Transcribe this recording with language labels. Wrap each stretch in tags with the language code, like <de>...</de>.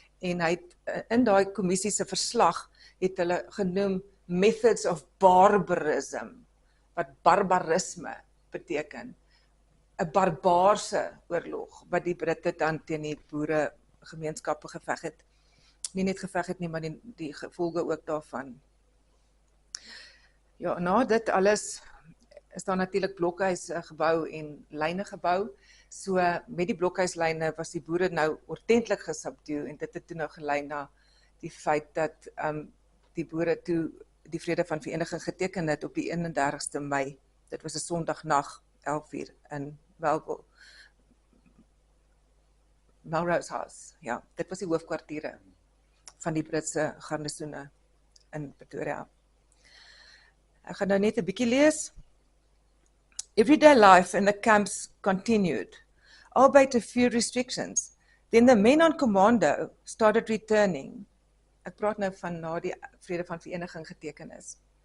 <af>En hy het in daai kommissie se verslag het hulle genoem</af> <en>methods of barbarism,</en> <af>wat barbarisme beteken. 'n Barbaarse oorlog wat die Britte dan teen die boere gemeenskappe geveg het. Nie net geveg het nie, maar die gevolge ook daarvan. Ja, na dit alles is daar natuurlik blokhuise gebou en lyne gebou. So met die blokhuislyne was die boere nou ordentlik gesubdue en dit het toe nou gelei na die feit dat die boere toe die vrede van vereniging geteken het op die 31ste Mei. Dit was 'n Sondagnag, 11:00 in Melrose House. Ja, dit was die hoofkwartiere van die Britse garnisoene in Pretoria. Ek gaan nou net 'n bietjie lees.</af> <en>Everyday life in the camps continued, albeit a few restrictions. Then the men on commando started returning.</en> <af>Ek praat nou van na die vrede van vereniging geteken is.</af>